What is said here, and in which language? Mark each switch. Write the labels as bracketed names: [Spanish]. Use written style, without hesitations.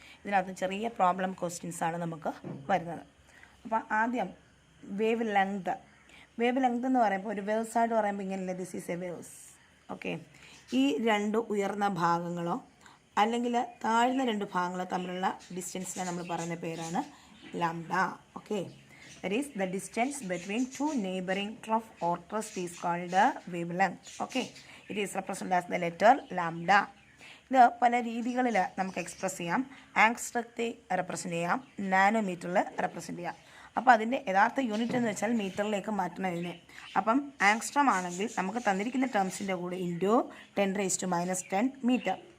[Malayalam] ഇതിനകത്ത് ചെറിയ പ്രോബ്ലം ക്വസ്റ്റ്യൻസാണ് നമുക്ക് വരുന്നത്. അപ്പോൾ ആദ്യം വേവ് ലെങ്ത്. വേവ് ലെങ്ത് എന്ന് പറയുമ്പോൾ ഒരു വേവ്സായിട്ട് പറയുമ്പോൾ ഇങ്ങനെയല്ലേ, [English] This is a waves. [Malayalam] Okay, ഈ രണ്ട് ഉയർന്ന ഭാഗങ്ങളോ അല്ലെങ്കിൽ താഴ്ന്ന രണ്ട് ഭാഗങ്ങളോ തമ്മിലുള്ള ഡിസ്റ്റൻസിനെ നമ്മൾ പറയുന്ന പേരാണ് lambda. [English] Okay, that is the distance between two neighboring trough or crust is called the wavelength. Okay, it is represented as the letter lambda. [Malayalam] ഇത് പല രീതികളിൽ നമുക്ക് എക്സ്പ്രസ് ചെയ്യാം. ആങ്സ്ട്രത്തിൽ റെപ്രസെൻറ്റ് ചെയ്യാം, നാനോമീറ്ററിൽ റെപ്രസെൻറ്റ് ചെയ്യാം. അപ്പോൾ അതിൻ്റെ യഥാർത്ഥ യൂണിറ്റ് എന്ന് വെച്ചാൽ മീറ്ററിലേക്ക് മാറ്റണം ഇതിനെ. അപ്പം ആങ്സ്ട്രം ആണെങ്കിൽ നമുക്ക് തന്നിരിക്കുന്ന ടേംസിൻ്റെ കൂടെ ഇൻറ്റു 10⁻⁻10 മീറ്റർ.